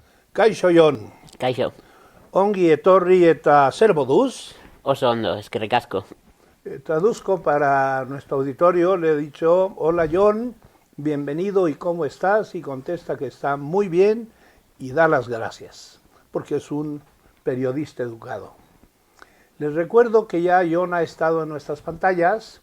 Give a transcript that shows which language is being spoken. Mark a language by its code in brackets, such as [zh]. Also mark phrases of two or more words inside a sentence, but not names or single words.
[eu] Kaixo Jon, Kaixo, ongi etorri eta zer moduz. oso ondo, eskerrik asko. [es] Traduzco para nuestro auditorio, le he dicho, hola Jon, bienvenido y ¿cómo estás? Y contesta que está muy bien y da las gracias, porque es un periodista educado. Les recuerdo que ya Jon ha estado en nuestras pantallas.